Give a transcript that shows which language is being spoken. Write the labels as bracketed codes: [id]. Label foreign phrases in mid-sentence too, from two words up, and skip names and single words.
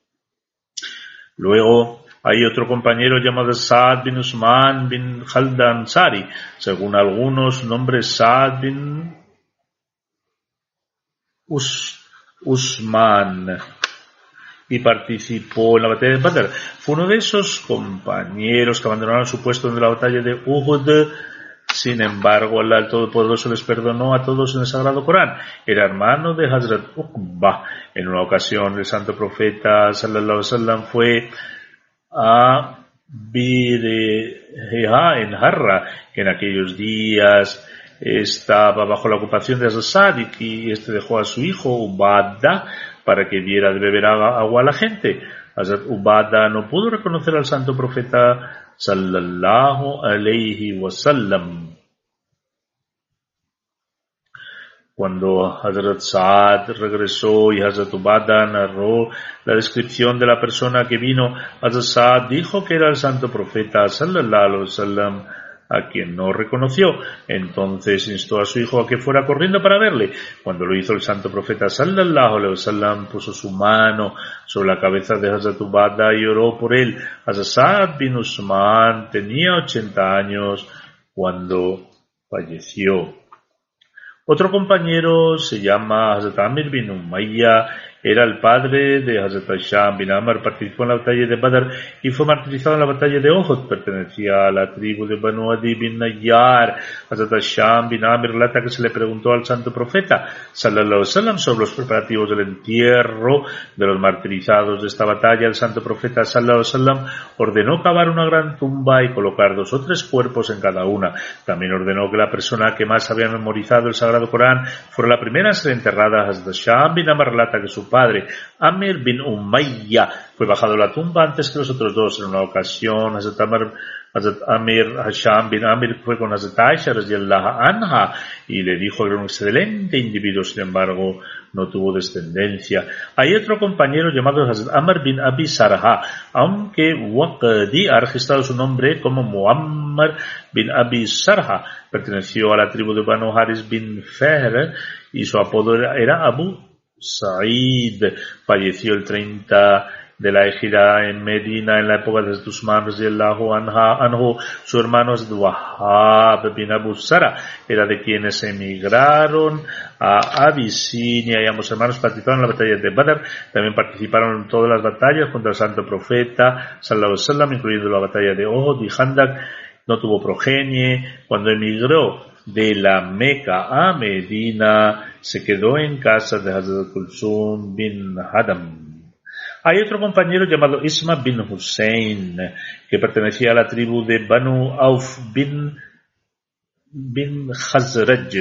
[es] Luego hay otro compañero llamado Saad bin Usman bin Khaldan Sari, según algunos nombres Saad bin Usman, y participó en la batalla de Badr. Fue uno de esos compañeros que abandonaron su puesto en la batalla de Uhud. Sin embargo, Allah el Todopoderoso les perdonó a todos en el Sagrado Corán. Era hermano de Hazrat Uqba. En una ocasión, el Santo Profeta [ar] صلى الله عليه وسلم [es] fue a Bireha en Harra, que en aquellos días estaba bajo la ocupación de Hazrat Sadiq, y este dejó a su hijo Ubada para que diera de beber agua a la gente. Hazrat Ubada no pudo reconocer al Santo Profeta [ar] صلى الله عليه وسلم. [es] Cuando Hazrat Saad regresó y Hazrat Ubada narró la descripción de la persona que vino, Hazrat Saad dijo que era el Santo Profeta [ar] صلى الله عليه وسلم, [es] a quien no reconoció. Entonces instó a su hijo a que fuera corriendo para verle. Cuando lo hizo, el Santo Profeta [ar] صلى الله عليه وسلم [es] puso su mano sobre la cabeza de Hazrat Ubada y oró por él. Hazrat Saad bin Usman tenía 80 años cuando falleció. Otro compañero se llama Hazrat Amir bin Umayya, era el padre de Hazrat Hisham bin Amr, participó en la batalla de Badr y fue martirizado en la batalla de Uhud. Pertenecía a la tribu de Banu Adi bin Nayyar. Hazrat Hisham bin Amr relata que se le preguntó al Santo Profeta [ar] صلى الله عليه وسلم [es] sobre los preparativos del entierro de los martirizados de esta batalla. El Santo Profeta [ar] صلى الله عليه وسلم [es] ordenó cavar una gran tumba y colocar 2 o 3 cuerpos en cada una. También ordenó que la persona que más había memorizado el Sagrado Corán fuera la primera a ser enterrada. Hazrat Hisham bin Amr relata que su padre, Amir bin Umayya, fue bajado a la tumba antes que los otros dos. En una ocasión, Hazrat Amir Hisham bin Amir fue con Hazrat Aisha [ar] رضي الله عنها [es] y le dijo que era un excelente individuo, sin embargo, no tuvo descendencia. Hay otro compañero llamado Hazrat Amr bin Abi Sarha, aunque Waqdi ha registrado su nombre como Muhammad Muhammad bin Abi Sarha. Perteneció a la tribu de Banu Haris bin Fehr y su apodo era Abu Sa'id. Falleció el 30 de la Hijra en Medina en la época de Usman [ar] رضي الله عنه. [es] Su hermano es Wahab bin Abu Sara, era de quienes emigraron a Abisinia, y ambos hermanos participaron en la batalla de Badr. También participaron en todas las batallas contra el santo profeta [ar] صلى الله عليه وسلم, [es] incluyendo la batalla de Uhud y Khandaq. No tuvo progenie. Cuando emigró de la Meca a Medina, se quedó en casa de Hazrat Kulsum bin Hadam. Hay otro compañero llamado Isma bin Hussein, que pertenecía a la tribu de Banu Auf bin Khazraj.